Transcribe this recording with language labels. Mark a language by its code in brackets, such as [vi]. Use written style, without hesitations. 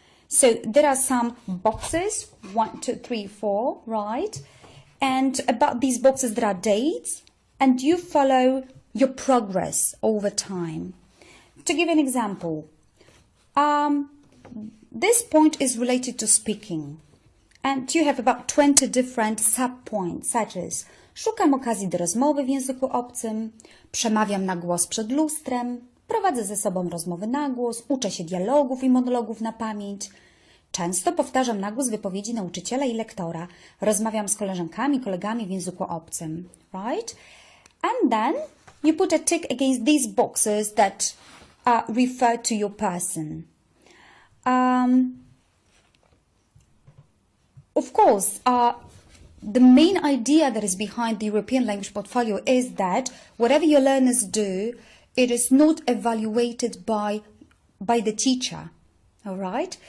[en] So there are some boxes, 1, 2, 3, 4, right? And about these boxes, there are dates, and you follow your progress over time. To give an example, this point is related to speaking, and you have about 20 different sub-points, such as [pl] szukam okazji do rozmowy w języku obcym, przemawiam na głos przed lustrem, prowadzę ze sobą rozmowy na głos, uczę się dialogów i monologów na pamięć, często powtarzam na głos wypowiedzi nauczyciela i lektora. Rozmawiam z koleżankami, kolegami w języku obcym. [en] Right? And then you put a tick against these boxes that refer to your person. Of course, the main idea that is behind the European language portfolio is that whatever your learners do, it is not evaluated by the teacher. All right.